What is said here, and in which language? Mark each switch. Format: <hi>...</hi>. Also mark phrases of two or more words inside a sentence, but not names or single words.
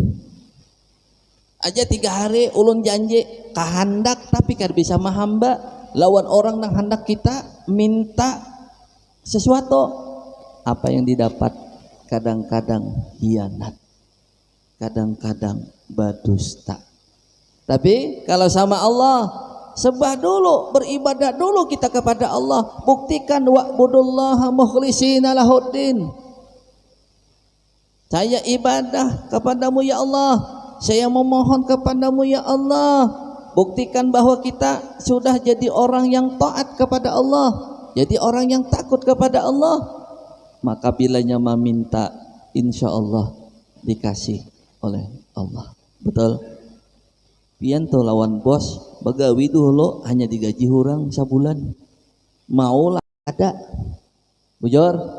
<bjn>Aja 3 hari ulun janji kahandak tapi kada bisa mahamba lawan orang nang hendak kita minta sesuatu.</bjn> <id>Apa yang didapat? Kadang-kadang hianat, kadang-kadang badusta. Tapi kalau sama Allah, sembah dulu, beribadah dulu kita kepada Allah.</id> <ar>Buktikan واعبدوا الله مخلصين له الدين.</ar> <id>Saya ibadah kepadamu</id> <ar>يا الله,</ar> <id>saya memohon kepadamu</id> <ar>يا الله.</ar> <id>Buktikan bahwa kita sudah jadi orang yang taat kepada Allah, jadi orang yang takut kepada Allah. Maka bilanya meminta,</id> <ar>إن شاء الله</ar> <id>dikasih oleh Allah. Betul?</id> <bjn>Pian tuh lawan bos, bagawi dulu hanya digaji hurang sabulan. Mau lah ada. Bujur?</bjn>